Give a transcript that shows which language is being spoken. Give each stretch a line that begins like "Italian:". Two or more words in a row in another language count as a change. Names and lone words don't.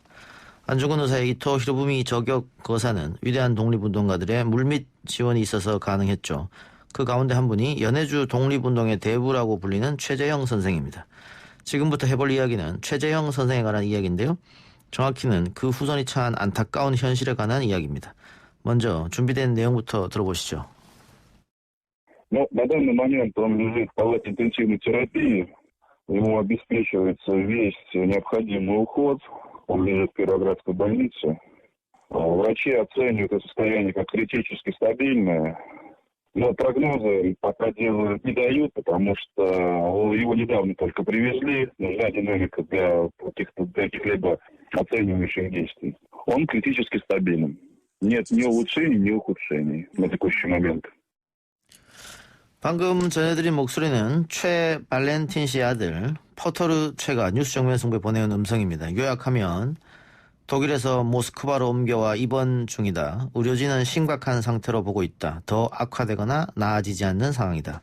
Korean: 안중근 의사의 이토 히로부미 저격 거사는 위대한 독립운동가들의 물밑 지원이 있어서 가능했죠. 그 가운데 한 분이 연해주 독립운동의 대부라고 불리는 최재형 선생입니다. 지금부터 해볼 이야기는 최재형 선생에 관한 이야기인데요. 정확히는 그 후손이 처한 안타까운 현실에 관한 이야기입니다. 먼저 준비된 내용부터 들어보시죠.
Russian: На данный момент он лежит в палате интенсивной терапии. Ему обеспечивается весь необходимый уход. Он лежит в Кировоградской больнице. Врачи оценивают это состояние как критически стабильное. Но прогнозы пока делают не дают, потому что его недавно только привезли. Нужна динамика для каких-либо оценивающих действий. Он критически стабилен. Нет ни улучшений, ни ухудшений на текущий момент.
Korean: 방금 전해드린 목소리는 최 발렌틴 씨의 아들 포터르 최가 뉴스 정면 승부에 보내온 음성입니다. 요약하면 독일에서 모스크바로 옮겨와 입원 중이다. 의료진은 심각한 상태로 보고 있다. 더 악화되거나 나아지지 않는 상황이다.